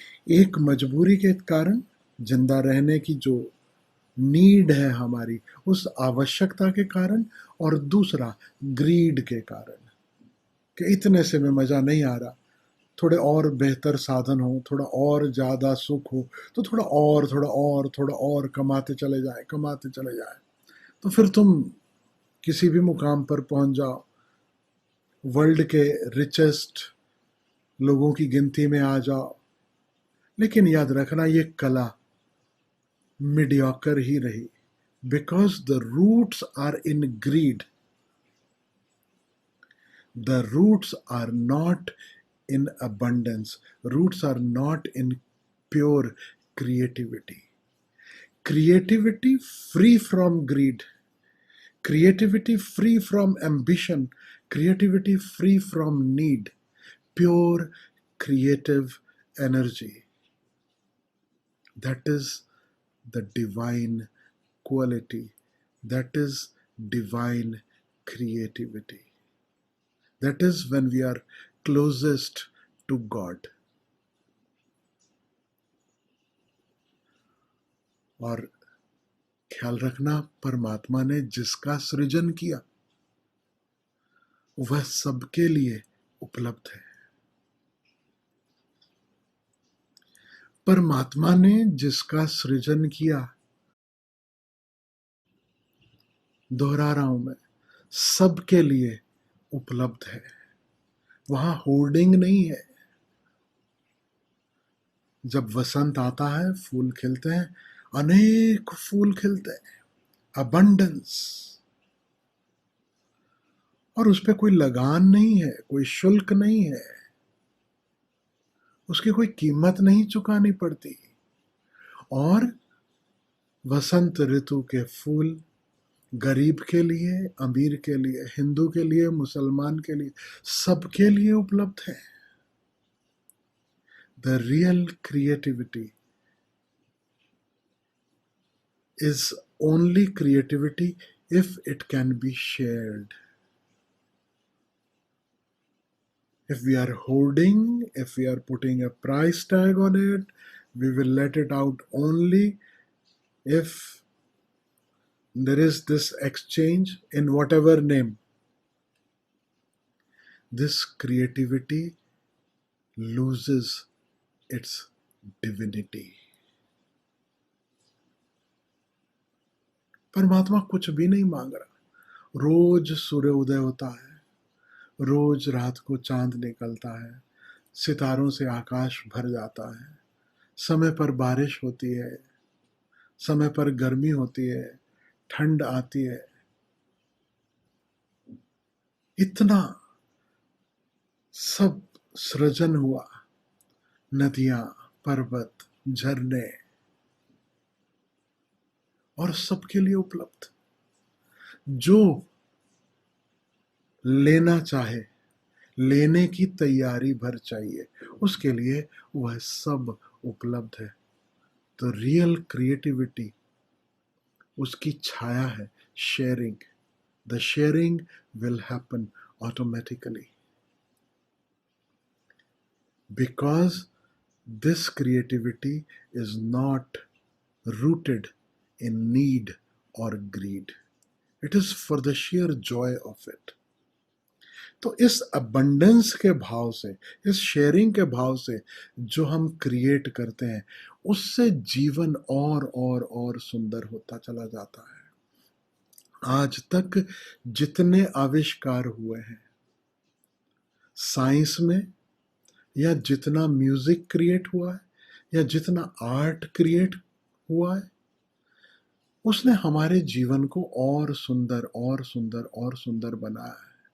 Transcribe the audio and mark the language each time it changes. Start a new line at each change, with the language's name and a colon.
Hindi: एक मजबूरी के कारण, जिंदा रहने की जो नीड है हमारी, उस आवश्यकता के कारण, और दूसरा ग्रीड के कारण कि इतने से में मज़ा नहीं आ रहा, थोड़े और बेहतर साधन हो, थोड़ा और ज़्यादा सुख हो, तो थोड़ा और कमाते चले जाए, कमाते चले जाए, तो फिर तुम किसी भी मुकाम पर पहुंच जाओ, वर्ल्ड के रिचेस्ट लोगों की गिनती में आ जाओ। लेकिन याद रखना, ये कला मीडियोकर ही रही,
English: Because the roots are in greed. The roots are not in abundance. Roots are not in pure creativity. Creativity free from greed. Creativity free from ambition. Creativity free from need. Pure creative energy. That is the divine quality. That is divine creativity. That is when we are closest to God.
Hindi: और ख्याल रखना, परमात्मा ने जिसका सृजन किया वह सबके लिए उपलब्ध है। परमात्मा ने जिसका सृजन किया, दोहरा रहा हूं मैं, सबके लिए उपलब्ध है। वहां होर्डिंग नहीं है। जब वसंत आता है, फूल खिलते हैं, अनेक फूल खिलते हैं, अबंडेंस, और उस पर कोई लगान नहीं है, कोई शुल्क नहीं है, उसकी कोई कीमत नहीं चुकानी पड़ती। और वसंत ऋतु के फूल गरीब के लिए, अमीर के लिए, हिंदू के लिए, मुसलमान के लिए, सबके लिए उपलब्ध है।
English: The real creativity is only creativity if it can be shared. If we are hoarding, if we are putting a price tag on it, we will let it out only if there is this exchange in whatever name. This creativity loses its divinity.
Hindi: परमात्मा कुछ भी नहीं मांग रहा। रोज सूर्य उदय होता है, रोज रात को चांद निकलता है, सितारों से आकाश भर जाता है, समय पर बारिश होती है, समय पर गर्मी होती है, ठंड आती है। इतना सब सृजन हुआ, नदियां, पर्वत, झरने, और सबके लिए उपलब्ध। जो लेना चाहे, लेने की तैयारी भर चाहिए, उसके लिए वह सब उपलब्ध है। तो रियल क्रिएटिविटी उसकी छाया है, sharing.
English: The sharing will happen automatically, because this creativity is not rooted in need or greed. It is for the sheer joy of it.
Hindi: तो इस अबंडेंस के भाव से, इस शेयरिंग के भाव से जो हम क्रिएट करते हैं, उससे जीवन और सुंदर होता चला जाता है। आज तक जितने आविष्कार हुए हैं साइंस में, या जितना म्यूजिक क्रिएट हुआ है, या जितना आर्ट क्रिएट हुआ है, उसने हमारे जीवन को और सुंदर बनाया है।